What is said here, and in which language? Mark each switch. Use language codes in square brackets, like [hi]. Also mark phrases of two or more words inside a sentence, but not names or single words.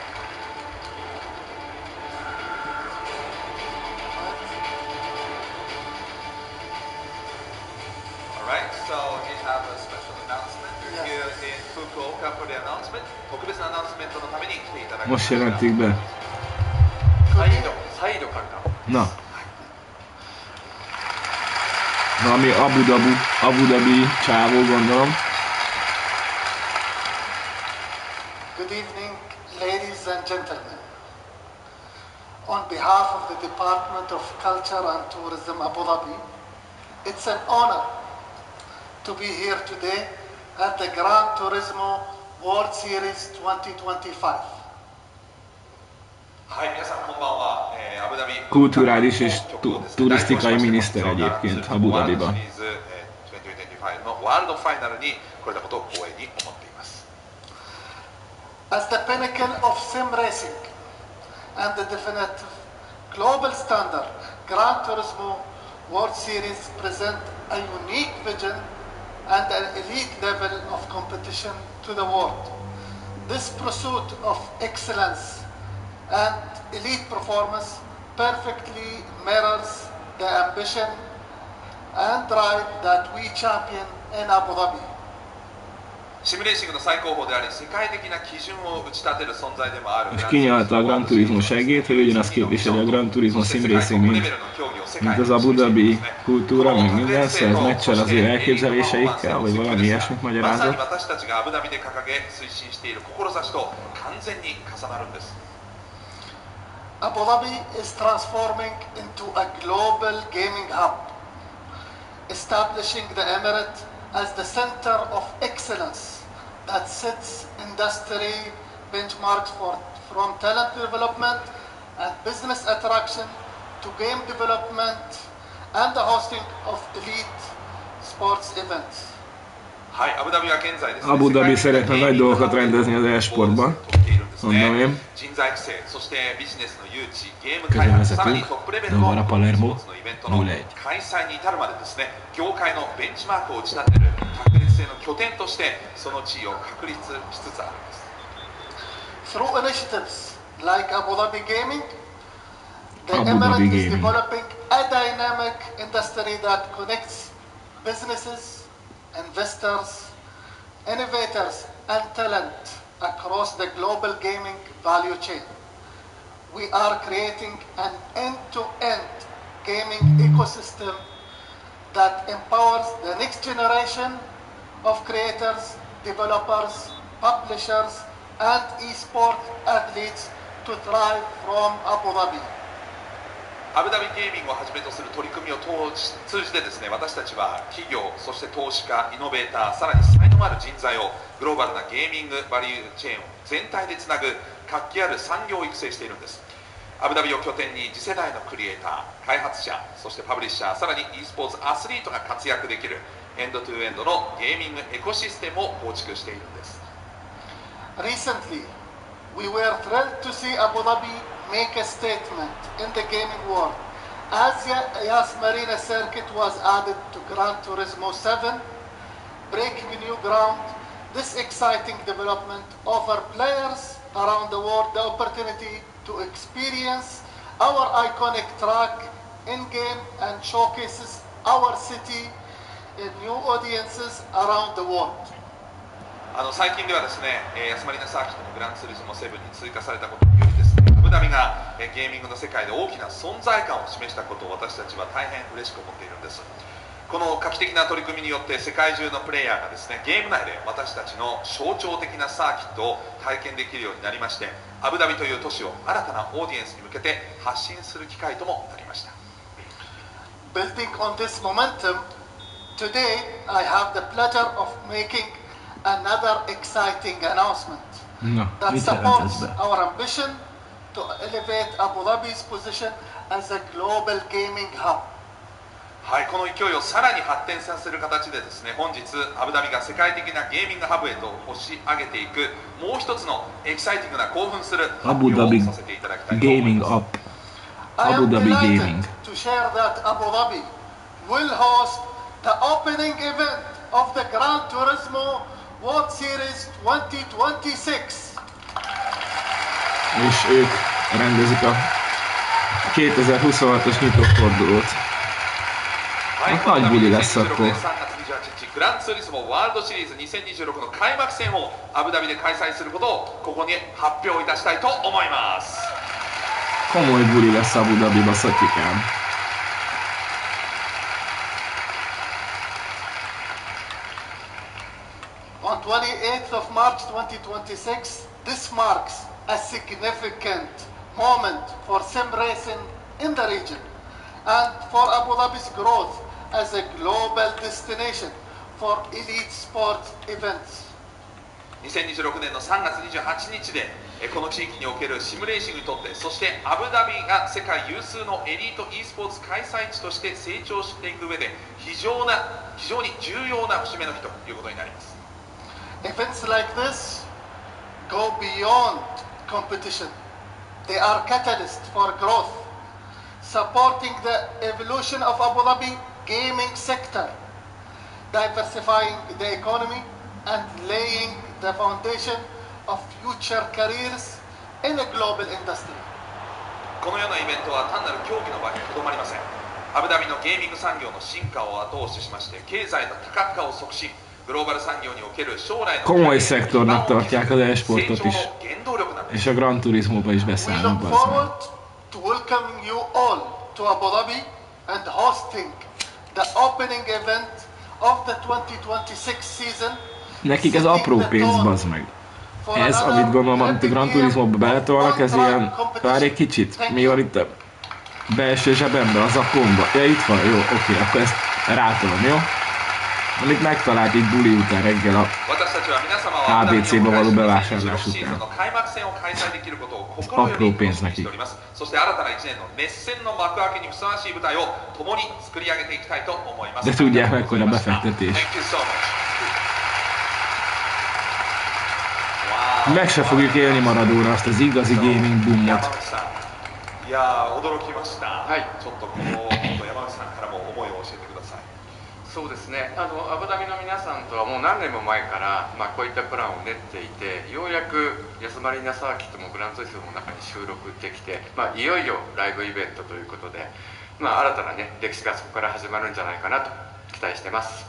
[hu] Most jelentik be. Na. Valami Abu Dhabi csávó, gondolom. [en] Good evening, ladies and gentlemen. On behalf of the Department of Culture and Tourism Abu Dhabi, it's an honor to be here today at the Gran Turismo World Series 2025. Kulturális és turisztikai miniszter egyébként Abu Dhabiban. As the pinnacle of sim racing and the definitive global standard, Gran Turismo World Series present a unique vision and an elite level of competition to the world. This pursuit of excellence and elite performance perfectly mirrors the ambition and drive that we champion in Abu Dhabi. [ja] シミュレーシングの最高峰であり世界的な基準を打ち立てる存在でもある [hu] És kinyalta a Gran Turismo segét, hogy ugyanazt képviseli a Gran Turismo Sim Racing, mint az Abu Dhabi kultúra, meg minden, szóval ez meccsel az ő elképzeléseikkel, vagy valami ilyesmit [ja] まさに [hu] magyarázat. [ja] 私たちがアブダビで掲げ推進している志と完全に重なるんです [en] Abu Dhabi is transforming into a global gaming hub, establishing the Emirate as the center of excellence that sets industry benchmarks from talent development and business attraction to game development and the hosting of elite sports events. [ja] はい、アブダビは現在ですね [hu] Abu Dhabi szeretne nagy dolgokat rendezni az e-sportban, mondom én. [ja] 人材育成、そしてビジネスの誘致、ゲーム開発、さらにトップレベルの Novara Palermo スポーツのイベントの 0-1 開催に至るまでですね、業界のベンチマークを打ち立てる確立性の拠点としてその地位を確立しつつあるんです。 [en] Through initiatives like Abu Dhabi Gaming, the Abu Emirate Dhabi is Gaming. developing a dynamic industry that connects businesses, investors, innovators, and talent across the global gaming value chain. We are creating an end-to-end gaming ecosystem that empowers the next generation of creators, developers, publishers, and e-sport athletes to thrive from Abu Dhabi. [ja] アブダビゲーミングをはじめとする取り組みを通じてですね、私たちは企業、そして投資家、イノベーター、さらに才能ある人材をグローバルなゲーミングバリューチェーンを全体でつなぐ活気ある産業を育成しているんです。アブダビを拠点に次世代のクリエイター、開発者、そしてパブリッシャー、さらに e スポーツアスリートが活躍できるエンドトゥエンドのゲーミングエコシステムを構築しているんです。 [en] Recently, we were thrilled to see Abu Dhabi make a statement in the gaming world as Yas Marina Circuit was added to Gran Turismo 7, breaking new ground. This exciting development offers players around the world the opportunity to experience our iconic track in-game and showcases our city in new audiences around the world. [ja] 最近ではですね、ヤスマリナサーキットのグランツーリスモ7に追加されたことによりですね、アブダビがゲーミングの世界で大きな存在感を示したことを私たちは大変嬉しく思っているんです。この画期的な取り組みによって世界中のプレイヤーがですね、ゲーム内で私たちの象徴的なサーキットを体験できるようになりまして、アブダビという都市を新たなオーディエンスに向けて発信する機会ともなりました。 [en] Building on this momentum, today I have the pleasure of making another exciting announcement that supports our ambition to elevate Abu Dhabi's position as a global gaming hub. [ja] はい、この勢いをさらに発展させる形でですね、本日アブダビが世界的なゲーミングハブへと押し上げていくもう一つのエキサイティングな興奮する発表をさせていただきたいと思います。 [en] I am delighted to share that Abu Dhabi will host the opening event of the Gran Turismo World Series 2026. [hu] És ők rendezik a 2026-os nyitófordulót. Hát nagy buli lesz akkor. [ja] グランツーリスモワールドシリーズ2026の開幕戦をアブダビで開催することをここに発表いたしたいと思います。 [hu] Komoly buli lesz Abu Dhabiba, Szatyikám. [en] On 28th of March 2026, this marks a significant moment for sim racing in the region and for Abu Dhabi's growth as a global destination for elite sports events. [ja] 2026 年の3月28日でこの地域におけるシムレーシングにとって、そしてアブダビが世界有数のエリート e スポーツ開催地として成長していく上で非常に重要な節目の日ということになります。 [en] Events like this go beyond competition. They are catalysts for growth, supporting the evolution of Abu Dhabi gaming sector, diversifying the economy and laying the foundation of future careers in a global industry. [ja] このようなイベントは単なる競技の場にとどまりません。アブダビのゲーミング産業の進化を後押ししまして、経済の多角化を促進、グローバル産業における将来の [hu] Komoly szektornak tartják az e-sportot [ja] 成長 [hu] is. [ja] の原動力なんです。 [hu] És a Gran Turismo-ba is [en] We [hu] beszállnak, [en] look [hu] bazd meg. [en] forward to welcoming you all to Abu Dhabi and hosting the opening event of the 2026 season. [hu] Nekik ez apró pénz, bazd meg. Ez, amit gondolom, amit a Gran Turismo-ba beletolnak, ez ilyen, várj egy kicsit, mi van itt a belső zsebembe, az akomba. Ja, itt van, jó, oké, akkor ezt rátolom, jó? Amit megtalált egy buli után reggel a ABC-be való bevásárlás után. Apró pénz nekik. [ja] そして新たな1年の熱戦の幕開けにふさわしい舞台を共に作り上げていきたいと思います。 [hu] De tudják mekkora befektetés. [en] Thank you so much. [hu] Meg se fogjuk élni Maradóra azt az igazi [en] gaming boomot. [ja] いやー驚きました。はいちょっとこの山口さんからも思いを教えてください。そうですね、アブダビの皆さんとはもう何年も前から、こういったプランを練っていて、ようやく安マリーナサーキットもグランツーリスモの中に収録できて、いよいよライブイベントということで、新たな、歴史がそこから始まるんじゃないかなと期待してます。